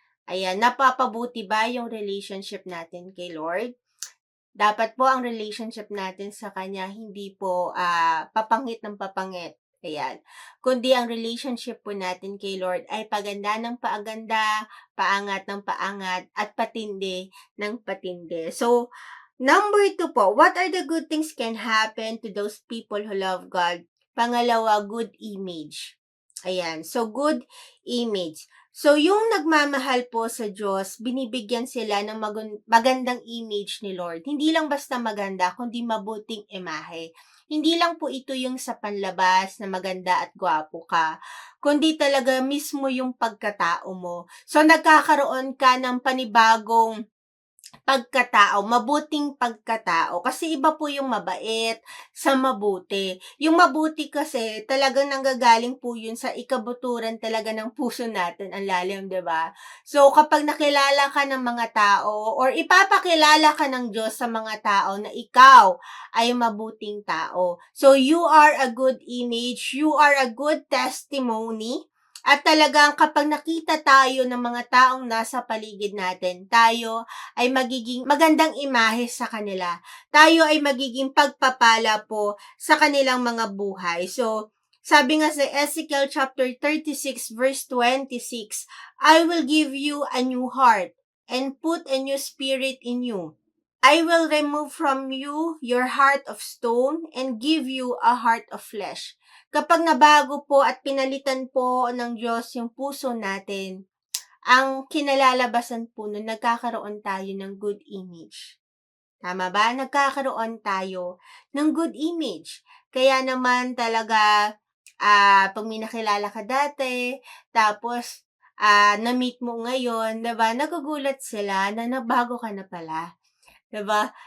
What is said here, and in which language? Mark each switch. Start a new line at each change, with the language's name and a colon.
Filipino: Ayan, napapabuti ba yung relationship natin kay Lord? Dapat po ang relationship natin sa Kanya hindi po papangit ng papangit. Ayan. Kundi ang relationship po natin kay Lord ay paganda ng paaganda, paangat ng paangat, at patindi ng patindi.
English: So, number 2 po, what are the good things can happen to those people who love God?
Filipino: Pangalawa,
English: good image. Ayan. So, good image.
Filipino: So, yung nagmamahal po sa Diyos, binibigyan sila ng magandang image ni Lord. Hindi lang basta maganda, kundi mabuting imahe. Hindi lang po ito yung sa panlabas na maganda at gwapo ka, kundi talaga mismo yung pagkatao mo. So, nagkakaroon ka ng panibagong pagkatao, mabuting pagkatao. Kasi iba po yung mabait sa mabuti. Yung mabuti kasi talagang nanggagaling po yun sa ikabuturan talaga ng puso natin. Ang lalim, di ba? So, kapag nakilala ka ng mga tao or ipapakilala ka ng Diyos sa mga tao na ikaw ay mabuting tao.
English: So, you are a good image. You are a good testimony.
Filipino: At talagang kapag nakita tayo ng mga taong nasa paligid natin, tayo ay magiging magandang imahe sa kanila. Tayo ay magiging pagpapala po sa kanilang mga buhay.
English: So,
Filipino: sabi nga sa
English: Ezekiel chapter 36 verse 26, "I will give you a new heart and put a new spirit in you. I will remove from you your heart of stone and give you a heart of flesh."
Filipino: Kapag nabago po at pinalitan po ng Diyos yung puso natin, ang kinalalabasan po nun, nagkakaroon tayo ng good image. Tama ba? Nagkakaroon tayo ng good image. Kaya naman talaga, pag may nakilala ka dati, tapos na-meet mo ngayon, diba, nagugulat sila na nabago ka na pala. Diba?